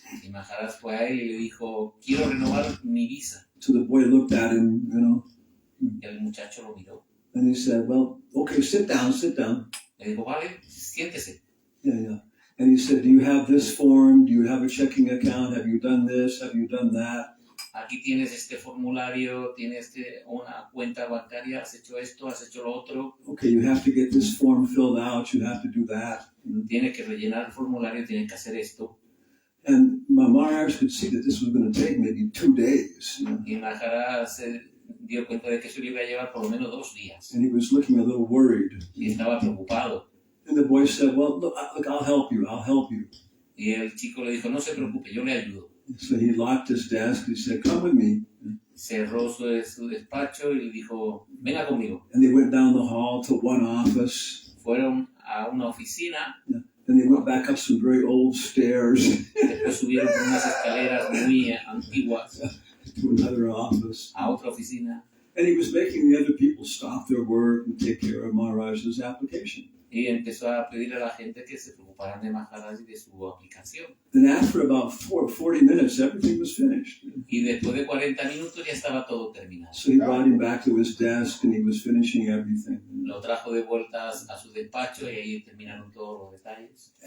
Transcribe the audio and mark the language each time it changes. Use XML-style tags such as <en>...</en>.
<es>Y Maharaj fue a él y le dijo, quiero renovar mi visa.</es> <en>So the boy looked at him,</en> <es>Y el muchacho lo miró.</es> <en>and he said, well, okay, sit down.</en> <es>Le dijo, vale, siéntese.</es> <en>Yeah. And he said, do you have this form? Do you have a checking account? Have you done this? Have you done that?</en> <es>Aquí tienes este formulario, tienes una cuenta bancaria, has hecho esto, has hecho lo otro.</es> <en>Okay, you have to get this form filled out. You have to do that.</en> <es>Tienes que rellenar el formulario, tienes que hacer esto.</es> <en>And my Maharaj could see that this was going to take maybe 2 days. You know?</en> <es>Y Maharaj se dio cuenta de que eso le iba a llevar por lo menos 2 días.</es> <en>And he was looking a little worried.</en> <es>Y estaba preocupado.</es> <en>And the boy said, well, look, I'll help you.</en> <es>Y el chico le dijo, no se preocupe, yo le ayudo.</es> <en>So he locked his desk. He said, come with me.</en> <es>Cerró su despacho y le dijo, venga conmigo.</es> <en>And they went down the hall to one office.</en> <es>Fueron a una oficina.</es> <en>Then they went back up some very old stairs.</en> <es>Después subieron por unas escaleras muy antiguas</es> <en>To another office.</en> <es>a otra oficina.</es> <en>And he was making the other people stop their work and take care of Maharaj's application.</en> <es>Y empezó a pedirle a la gente que se preocuparan de Maharaj y de su aplicación.</es> <en>Then after about 40 minutes, everything was finished.</en> <es>Y después de 40 minutos ya estaba todo terminado.</es> <en>So he brought him back to his desk and he was finishing everything.</en> <es>Lo trajo de vuelta a su despacho y ahí terminaron todos los detalles.</es>